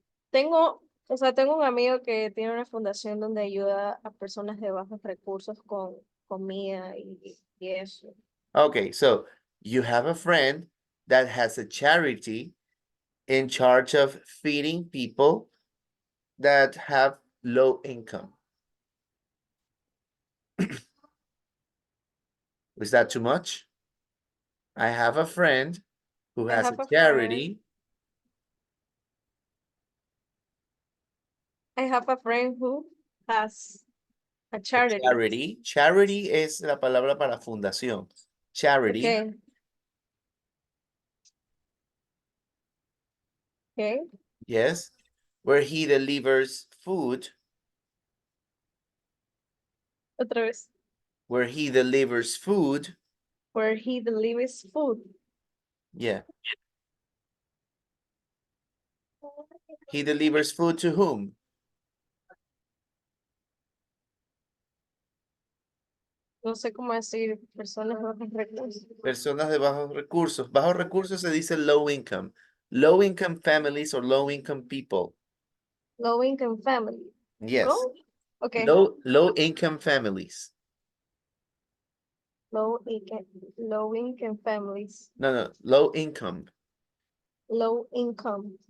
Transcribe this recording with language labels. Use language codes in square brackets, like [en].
[es] Tengo un amigo que tiene una fundación donde ayuda a personas de bajos recursos con comida y eso. [en] Okay, so you have a friend that has a charity in charge of feeding people that have low income. Is that too much? I have a friend who I has have a a friend. charity. I have a friend who has a charity. Charity. [es] Charity es la palabra para fundación. [en] Charity. Okay. Okay. Yes. Where he delivers food. [es] Otra vez. [en] Where he delivers food. Where he delivers food. Yeah. He delivers food to whom? [es] No sé cómo decir personas de bajos recursos. Personas de bajos recursos. Bajos recursos se dice [en] low income. Low-income families or low-income people? Low-income family. Yes. Go? Okay. Low-income families. Low-income families. No, low income. Low income.